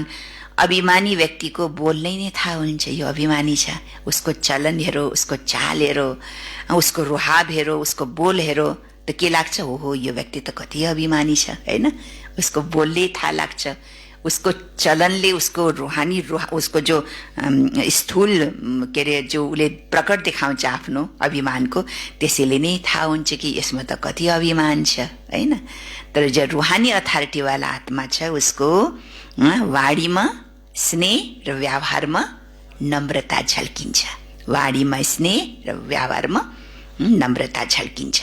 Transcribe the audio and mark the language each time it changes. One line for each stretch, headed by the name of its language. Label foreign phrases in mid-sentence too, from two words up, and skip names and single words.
Nepali: अभिमानी व्यक्तिको बोल्नै नै थाहा हुन्छ यो अभिमानी छ। उसको चलन हेरो, उसको चाल हेरो, उसको रुहाब हेरो, उसको बोल हेरो, त के लाग्छ? ओहो, यो व्यक्ति त कति अभिमानी छ, हैन? उसको बोलले थाहा लाग्छ, उसको चलनले उसको रूहानी उसको जो स्थूल के अरे जो उसले प्रकट देखाउँछ आफ्नो अभिमानको, त्यसैले नै थाहा हुन्छ कि यसमा त कति अभिमान छ, हैन। तर जो रूहानी अथोरिटीवाला आत्मा छ उसको वाणीमा स्नेह र व्यवहारमा नम्रता झल्किन्छ। वाणीमा स्नेह र व्यवहारमा नम्रता झल्किन्छ।